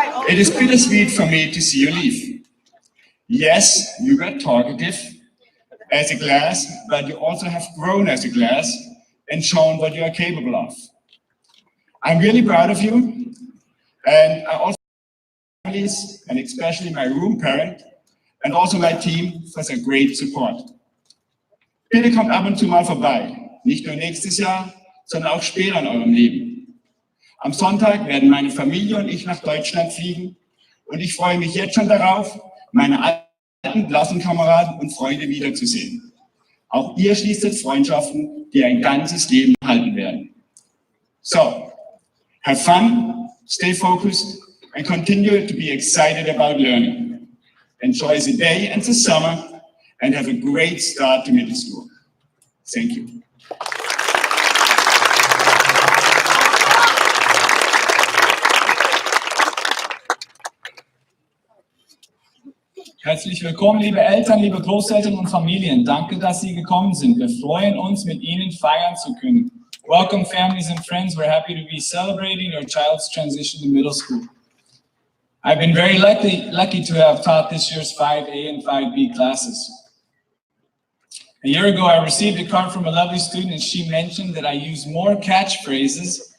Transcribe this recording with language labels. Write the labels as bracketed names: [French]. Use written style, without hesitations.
[English] It is bittersweet for me to see you leave. Yes, you got talkative as a class, but you also have grown as a class and shown what you are capable of. I'm really proud of you, and I also families, and especially my room parent, and also my team for their great support. [German] Bitte kommt ab und zu mal vorbei, nicht nur nächstes Jahr, sondern auch später in eurem Leben. Am Sonntag werden meine Familie und ich nach Deutschland fliegen und ich freue mich jetzt schon darauf, meine alten Klassenkameraden und Freunde wiederzusehen. Auch ihr schließt jetzt Freundschaften, die ein ganzes Leben halten werden. [English] So, have fun, stay focused, and continue to be excited about learning. Enjoy the day and the summer, and have a great start to middle school. Thank you. [German] Herzlich willkommen, liebe Eltern, liebe Großeltern und Familien. Danke, dass Sie gekommen sind. Wir freuen uns, mit Ihnen feiern zu können. [English] Welcome, families and friends. We're happy to be celebrating your child's transition to middle school. I've been very lucky to have taught this year's 5A and 5B classes. A year ago, I received a card from a lovely student, and she mentioned that I use more catchphrases